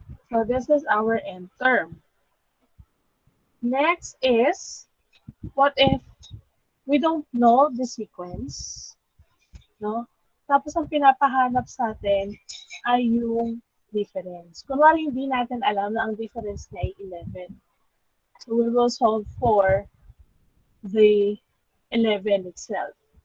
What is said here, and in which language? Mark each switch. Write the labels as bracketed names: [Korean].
[English] So, this is our n term. Next is, what if we don't know the sequence, no? [Filipino] Tapos ang pinapahanap sa atin ay yung difference. Kunwari hindi natin alam na ang difference niya ay 11. [English] So we will solve for the 11 itself.